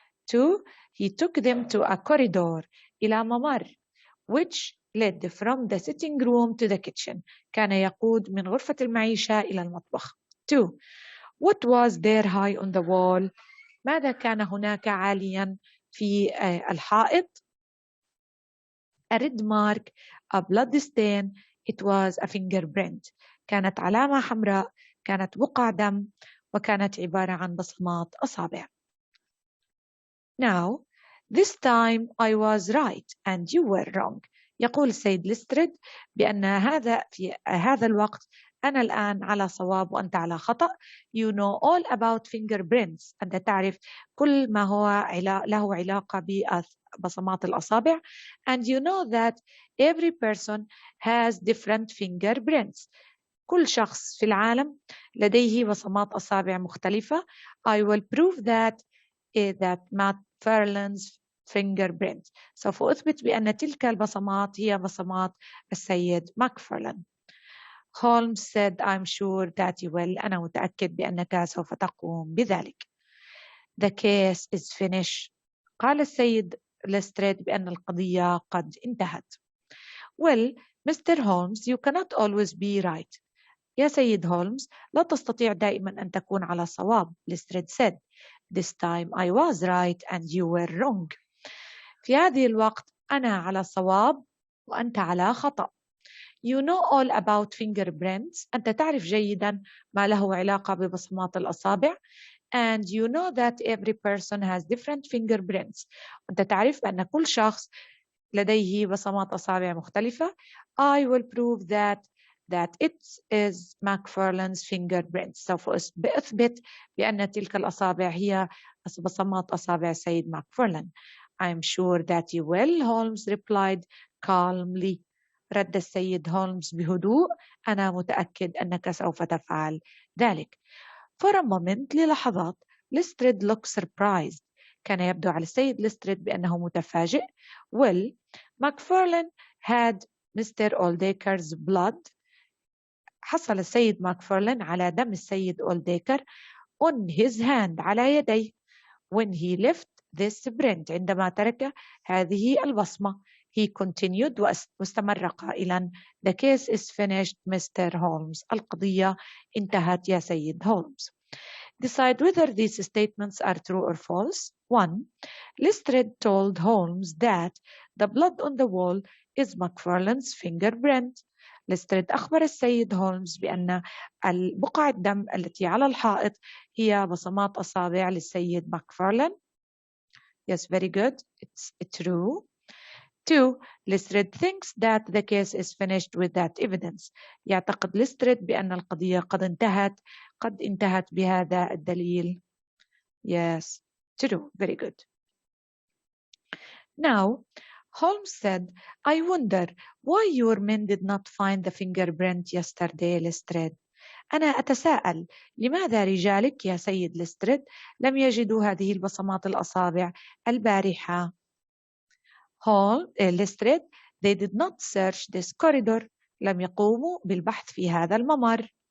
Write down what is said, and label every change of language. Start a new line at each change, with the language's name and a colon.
English: 2. He took them to a corridor.
Arabic: إلى ممر
English: which led from the sitting room to the kitchen.
Arabic: كان يقود من غرفة المعيشة إلى المطبخ.
English: 2. What was there high on the wall?
Arabic: ماذا كان هناك عاليا في الحائط؟
English: A red mark, a blood stain, it was a fingerprint.
Arabic: كانت علامة حمراء، كانت بقع دم، وكانت عبارة عن بصمات أصابع.
English: Now, this time I was right and you were wrong.
Arabic: يقول السيد ليستريد بأن في هذا الوقت أنا الآن على صواب وأنت على خطأ.
English: You know all about fingerprints.
Arabic: أنت تعرف كل ما هو له علاقة ببصمات الأصابع.
English: And you know that every person has different fingerprints.
Arabic: كل شخص في العالم لديه بصمات أصابع مختلفة.
English: I will prove that McFarlane's fingerprint.
Arabic: سوف أثبت بأن تلك البصمات هي بصمات السيد ماكفارلان.
English: Holmes said, I'm sure that you will.
Arabic: أنا متأكد بأنك سوف تقوم بذلك.
English: The case is finished.
Arabic: قال السيد ليستريد بأن القضية قد انتهت.
English: Well, Mr. Holmes, you cannot always be right.
Arabic: يا سيد هولمز، لا تستطيع دائما أن تكون على صواب.
English: ليستريد said, This time I was right and you were wrong.
Arabic: في هذه الوقت أنا على صواب وأنت على خطأ.
English: You know all about fingerprints.
Arabic: أنت تعرف جيدا ما له علاقة ببصمات الأصابع.
English: And you know that every person has different fingerprints.
Arabic: أنت تعرف بأن كل شخص لديه بصمات أصابع مختلفة.
English: I will prove that it is McFarlane's fingerprints.
Arabic: سوف أثبت بأن تلك الأصابع هي بصمات أصابع سيد ماكفارلان.
English: I'm sure that you will, Holmes replied calmly.
Arabic: رد السيد هولمز بهدوء. أنا متأكد أنك سوف تفعل ذلك.
English: For a moment,
Arabic: للحظات,
English: Lestrade looked surprised.
Arabic: كان يبدو على السيد ليستريد بأنه متفاجئ.
English: Well, McFarlane had Mr. Oldacre's blood.
Arabic: حصل السيد ماكفارلان على دم السيد أولديكر
English: on his hand
Arabic: على يديه.
English: When he left this print
Arabic: عندما ترك هذه البصمة.
English: He continued
Arabic: واستمر قائلا
English: The case is finished, Mr. Holmes.
Arabic: القضية انتهت يا سيد هولمز.
English: Decide whether these statements are true or false. 1. Lestrade told Holmes that the blood on the wall is McFarlane's fingerprint.
Arabic: Lestrade أخبر السيد هولمز بأن بقع الدم التي على الحائط هي بصمات أصابع للسيد ماكفارلان.
English: Yes, very good. It's true. 2. Lestrade thinks that the case is finished with that evidence.
Arabic: يعتقد ليستريد بأن القضية قد انتهت بهذا الدليل.
English: Yes, true. Very good. Now, Holmes said, I wonder why your men did not find the fingerprint yesterday, Lestrade.
Arabic: أنا أتساءل لماذا رجالك يا سيد ليستريد لم يجدوا هذه البصمات الأصابع البارحة.
English: Lestrade, they did not search this corridor.
Arabic: لم يقوموا بالبحث في هذا الممر.